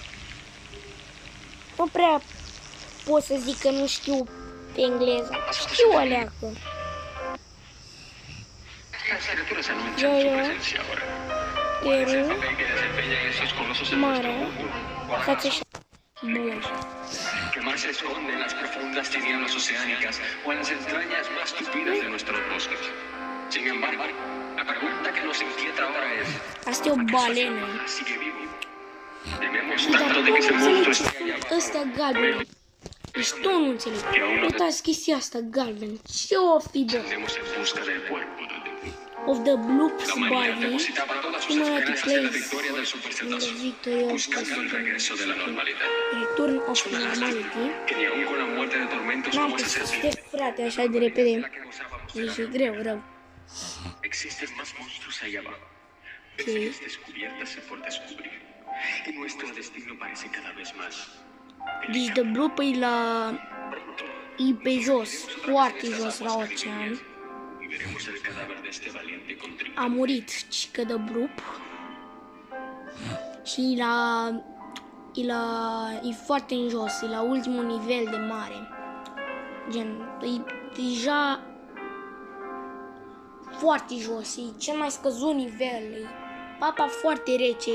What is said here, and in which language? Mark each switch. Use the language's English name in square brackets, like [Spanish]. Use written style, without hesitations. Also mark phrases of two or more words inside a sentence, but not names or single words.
[Romanian] Nu prea pot să zic că nu știu engleza. Știu o leacă. Peru, mare, față și bun. [Spanish] Que más se esconde en las profundas tinieblas oceánicas o en las entrañas más tupidas de nuestros bosques. Sin embargo, la pregunta que nos inquieta ahora es: [Romanian] Asta e o balenă. [Spanish] ¿sigue vivo? Tememos tanto de que ese monstruo esté allá abajo. [Romanian] Ăstea galbene. Deci tu nu înțeleg. Uitați chestia asta galben. Ce o fi, bă? [Spanish] Andemos en busca del cuerpo del demonio. [English] Of the Bloop's [Spanish] La humanidad [English] body. [Spanish] depositaba todas sus [English] Humanity [Spanish] esperanzas en la [English] plays [Spanish] victoria del [English] in the [Spanish] supercetazo, [English] victory of [Spanish] buscando el regreso de la normalidad. [English] Return of [Spanish] Es una lástima [English] Normality. [Spanish] que ni aun con la muerte de tormentos [Romanian] N-am [Spanish] como esa [Romanian] putut să [Spanish] serpiente [Romanian] te frate așa de repede. [Spanish] la que gozábamos de [Romanian] Deci [Spanish] la [Romanian] e greu, rău. [Spanish] Existen más monstruos ahí abajo. Especies descubiertas y por descubrir. Y nuestro destino parece cada vez más. [Romanian] Deci The Bloop e pe jos, foarte jos la ocean. [Spanish] Y veremos el cadáver de este valiente contrincante. [Romanian] A murit cică The Bloop. Și e foarte în jos, e la ultimul nivel de mare. Gen, e deja foarte jos, e cel mai scăzut nivel, e apa foarte rece.